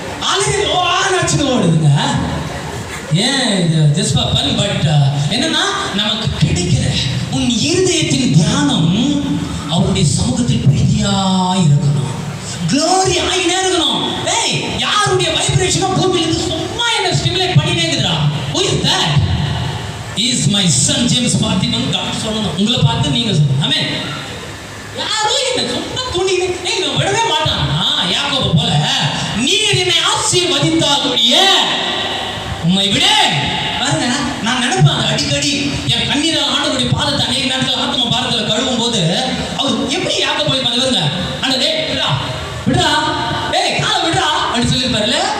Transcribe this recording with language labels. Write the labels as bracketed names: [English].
[Tamil] அழுது ஆச்சுன்னு ஓடுதுங்க. ஏன் இது ஜஸ்ட் ஃபார் ஃபன். பட் என்னன்னா, நமக்கு கிடைக்கிற உன் இருதயத்தின் தியானம் அவருடைய சமூகத்தில் பிரீதியாய் இருக்கணும், க்ளோரி ஆகினே இருக்கணும். ஏய், யாருடைய வைப்ரேஷனும் பூமியில இருந்து சும்மா என்ன ஸ்டிமுலேட் பண்ணினே இருக்குதுடா. [English] Who is that? He is my son James Parthiban. [Tamil] Doctor சொல்லணும், உங்களை பார்த்து நீங்க சொல்லணும். ஆமென். யாரும் என்ன சும்மா துணிங்க நீங்க விடவே மாட்டானா? யாக்கோபு போல, நீர் என்னை ஆசீர்வதித்தால் ஒழிய உம்மை விட. பாருங்க, நான் நினைப்பேன் அடிக்கடி என் கண்ணீரால் ஆண்டவருடைய பாதத்தை அநேக நேரத்தில் ஆத்ம பாரத்தில் கழுவும் போது அவர் எப்படி யாக்கோபு போய் பாருங்க, ஆனா டேய் விடா விடா, டேய் காலை விடா அப்படி சொல்லியிருப்பாருல்ல.